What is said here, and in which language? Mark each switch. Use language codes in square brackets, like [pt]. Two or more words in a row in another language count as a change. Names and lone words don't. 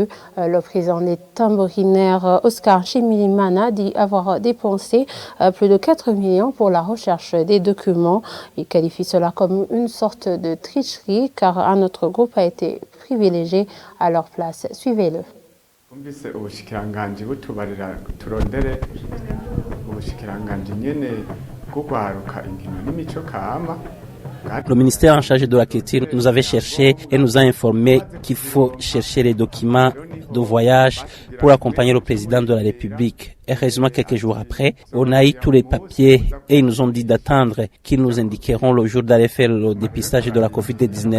[fr] Le président des tambourinaires Oscar Chimilimana dit avoir dépensé plus de 4 millions pour la recherche des documents. Il qualifie cela comme une sorte de tricherie car un autre groupe a été privilégié à leur place. Suivez-le. [rn] Twumvise ubushikiranganji butubarira turondere ubushikiranganji nyene bwo kwaruka inkino n'imico kama. [fr] Le ministère en charge de la culture nous avait cherché et nous a informé qu'il faut chercher les documents de voyage pour accompagner le président de la République. Heureusement, quelques jours après, on a eu tous les papiers et ils nous ont dit d'attendre qu'ils nous indiqueront le jour d'aller faire le dépistage de la COVID-19.